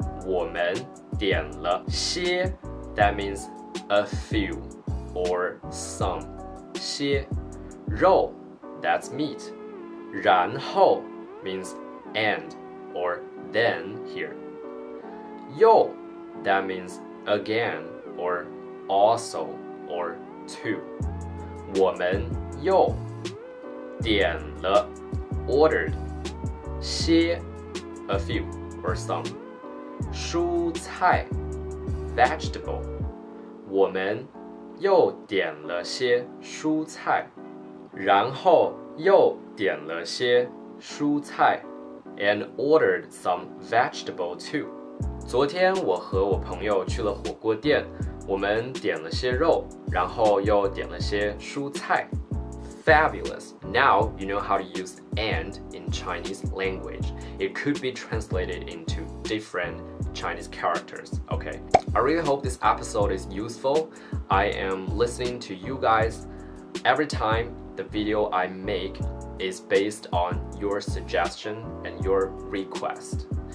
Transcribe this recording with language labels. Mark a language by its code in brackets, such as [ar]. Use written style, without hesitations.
[zh] 我们点了些 [en] that means a few or some. [zh] 些肉 [en] that's meat. 然后 means and or then here. 又 that means again or also or to. [zh] 我们又点了 ordered [en] 些 a few or some. 蔬菜 vegetable. [zh] 我们又点了些蔬菜，然后又点了些蔬菜 [en] and ordered some vegetable too. [zh] 昨天我和我朋友去了火锅店，我们点了些肉，然后又点了些蔬菜。 [en] Fabulous. Now you know how to use and in Chinese language. It could be translated into different Chinese characters. Okay. I really hope this episode is useful. I am listening to you guys every time the video I make is based on your suggestion and your request.